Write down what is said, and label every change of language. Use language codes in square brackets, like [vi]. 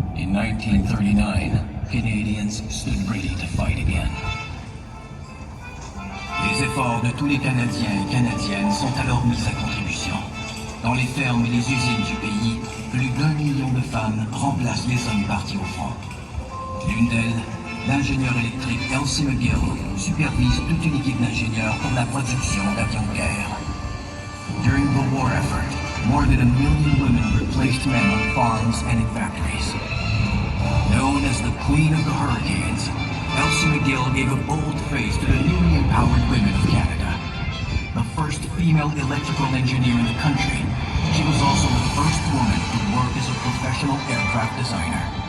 [en] 1949, Canadians stood ready to fight again. [fr] Les efforts de tous les Canadiens et Canadiennes sont alors mis à contribution. Dans les fermes et les usines du pays, plus d'1 million de femmes remplacent les hommes partis au front. L'une d'elles, l'ingénieur électrique Elsie McGill, supervise toute une équipe d'ingénieurs pour la production d'avions de guerre. [en] During the war effort, more than 1 million women replaced men on farms and in factories. Known as the Queen of the Hurricanes, Elsie McGill gave a bold face to the newly empowered women of Canada. The first female electrical engineer in the country, she was also the first woman to work as a professional aircraft designer.